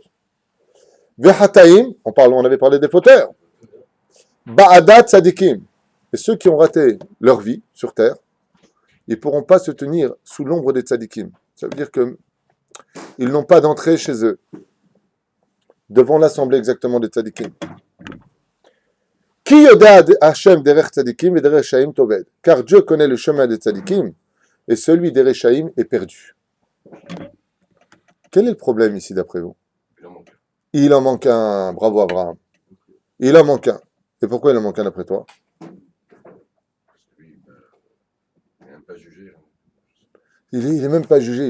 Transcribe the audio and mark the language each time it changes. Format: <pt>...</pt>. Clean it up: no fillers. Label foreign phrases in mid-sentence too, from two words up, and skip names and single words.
<fr>Vehataim, on avait parlé des fauteurs.</fr> <he>בעדת צדיקים.</he> <fr>Et ceux qui ont raté leur vie sur terre, ils ne pourront pas se tenir sous l'ombre des tzadikim. Ça veut dire qu'ils n'ont pas d'entrée chez eux, devant l'assemblée exactement des tzadikim.</fr> <he>כי יודע השם דרך צדיקים ודרך רשעים תאבד.</he> <fr>Car Dieu connaît le chemin des tzadikim et celui des Réchaïm est perdu. Quel est le problème ici d'après vous? Il en manque un. Bravo Abraham. Il en manque un. Et pourquoi il en manque un d'après toi? Il est même pas jugé.</fr>